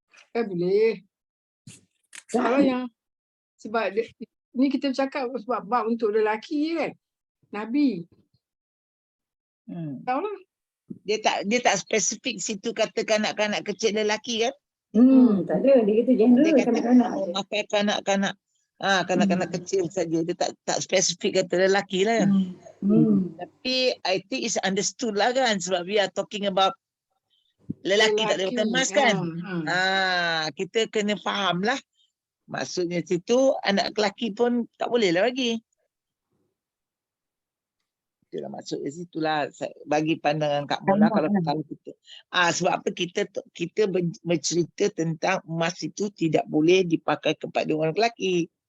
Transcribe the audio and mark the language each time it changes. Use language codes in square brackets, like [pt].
[ms] Boleh. Kalau yang sebab ni kita bercakap sebab bab untuk lelaki je kan. Nabi. Tahu lah. Dia tak spesifik situ kata kanak-kanak kecil lelaki kan. Tak ada. Dia kata general kanak-kanak. Pakai kanak-kanak kecil saja. Dia tak spesifik kata lelaki lah kan. Tapi [en] I think it's understood [ms] lah kan, sebab [en] we are talking about [ms] lelaki tak boleh pakai mask kan? Kita kena faham lah. Maksudnya situ anak lelaki pun tak boleh lah bagi. Itulah maksudnya situlah bagi pandangan Kak Mona kalau kita. Sebab apa kita bercerita tentang emas itu tidak boleh dipakai kepada orang lelaki.